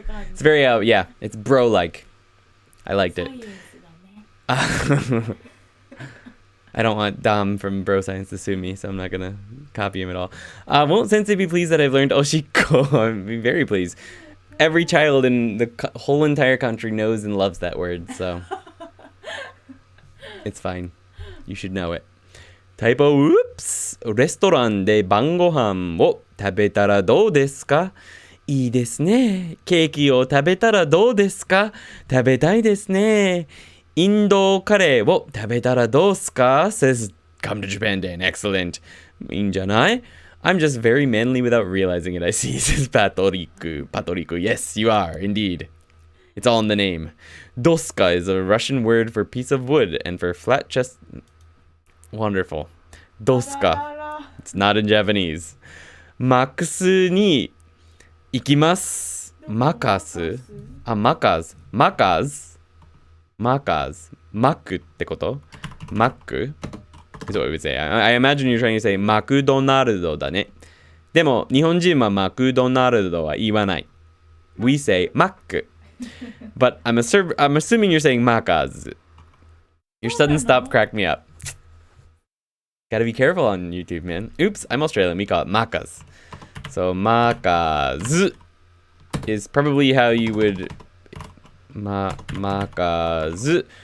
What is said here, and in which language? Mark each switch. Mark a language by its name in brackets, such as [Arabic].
[English] It's very yeah, it's bro like. I liked it. I don't want Dom from Bro Science to sue me, so I'm not gonna copy him at all. Won't Sensei be pleased that I've learned Oshiko? I'm very pleased. Every child in the whole entire country knows and loves that word, so it's fine. You should know it. Typo, oops! [Japanese] レストランで晩ご飯を食べたらどうですか? いいですね。ケーキを食べたらどうですか? 食べたいですね。インドカレーを食べたらどうすか? [English] Says, come to Japan, Dan. Excellent. [Japanese] いいんじゃない? [English] I'm just very manly without realizing it, I see, says Patoriku. Patoriku, yes, you are, indeed. It's all in the name. Doska is a Russian word for piece of wood and for flat chest. Wonderful. Doska. It's not in Japanese. [Japanese] マックスに行きます。マカス?マカズ。マックってこと?マック? [English] Is what we would say. I imagine you're trying to say マクドナルドだね。 [Japanese] でも日本人はマクドナルドは言わない。 [English] We say マック。 But I'm assuming you're saying マカズ。 Your sudden stop cracked me up. Gotta be careful on YouTube, man. Oops, I'm Australian. We call it makas. So makazu is probably how you would makazu.